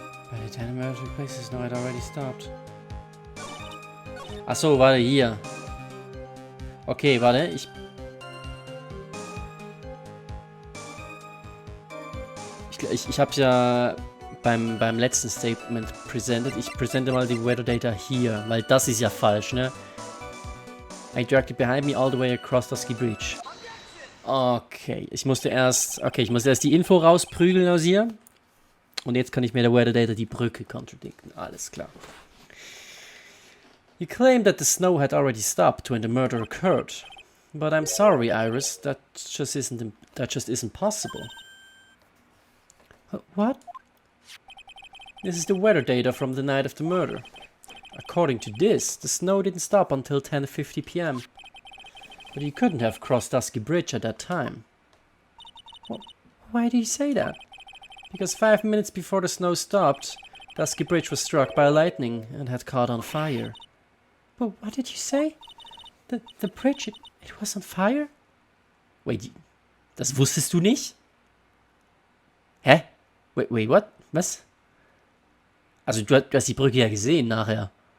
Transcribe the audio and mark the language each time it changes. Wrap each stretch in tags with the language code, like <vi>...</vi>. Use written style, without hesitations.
<en>By the time the murder took place, the snow had already stopped.</en> <de>Ach so, warte, hier. Okay, warte, ich habe ja beim letzten Statement presented. Ich präsente mal die Weather Data hier, weil das ist ja falsch, ne?</de> <en>I dragged it behind me all the way across Dusky Bridge.</en> <de>Okay, ich musste erst die Info rausprügeln aus ihr. Und jetzt kann ich mir der Weather die Brücke contradicten. Alles klar.</de> <en>You claimed that the snow had already stopped when the murder occurred. But I'm sorry, Iris, that just isn't possible. What? This is the weather data from the night of the murder. According to this, the snow didn't stop until 10:50 p.m. But you couldn't have crossed Dusky Bridge at that time. Why do you say that? Because 5 minutes before the snow stopped, Dusky Bridge was struck by lightning and had caught on fire. But what did you say? The bridge, it was on fire?</en> <de>Wait, das wusstest du nicht? Hä?</de> <en>Wait, what?</en> <de>Was? Also du hast die Brücke ja gesehen nachher.</de>